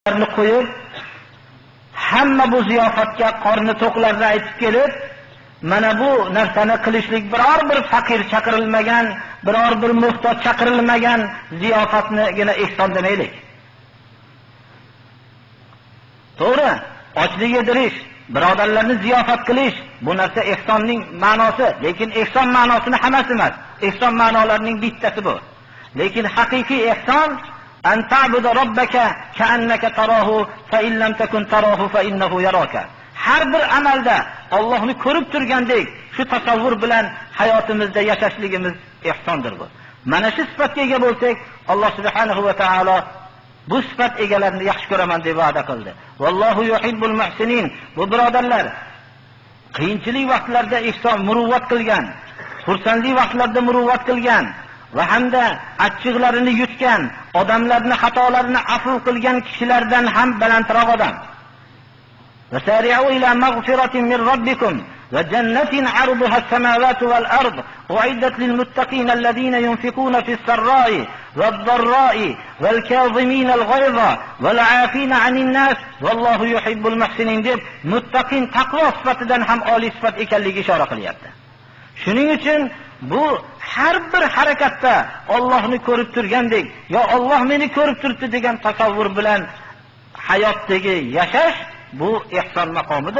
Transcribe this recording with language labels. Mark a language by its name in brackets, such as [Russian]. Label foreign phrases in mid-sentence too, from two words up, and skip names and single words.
[Uzbek] qo'yib, hamma bu ziyofatga qorni to'qlarni aytib kelib, mana bu narsani qilishlik biror bir faqir chaqirilmagan, biror bir muhtoj chaqirilmagan ziyofatnigina ehson demaylik. To'g'ri, ochlik yedirish, birodarlarni ziyofat qilish bu narsa ehsonning ma'nosi, lekin ehson ma'nosini hammasi emas. Ehson ma'nolarining bittasi bu. Lekin haqiqiy ehson [Arabic] أن تعبد ربك كأنك تراه فإن لم تكن تراه فإنه يراك. [Uzbek] Har bir amalda Allohni ko'rib turgandek shu tasavvur bilan hayotimizda yashashligimiz ehsondir bu. Mana shu sifatga ega bo'lsak, Alloh [Arabic] سبحانه وتعالى [Uzbek] bu sifat egalarini yaxshi ko'raman deb va'da qildi. [Arabic] والله يحب المحسنين. [Uzbek] Bu birodarlar, qiyinchilik vaqtlarda ehson muruvvat qilgan, xursandlik vaqtlarda muruvvat qilgan va hamda achchiqlarini yutgan, odamlarning xatolarini afv qilgan kishilardan ham balandroq odam. [Arabic] وسارعوا إلى مغفرة من ربكم وجنة عرضها السماوات والأرض أعدت للمتقين الذين ينفقون في السراء والضراء والكاظمين الغيظ والعافين عن الناس والله يحب المحسنين [Uzbek] deb muttaqin taqvo sifatidan ham oliy sifat ekanligiga ishora qilyapti. Shuning uchun bu har bir harakatda Allohni ko'rib turgandek, yo Alloh meni ko'rib turibdi degan tasavvur bilan hayotdagi yashash bu ehson maqomidir.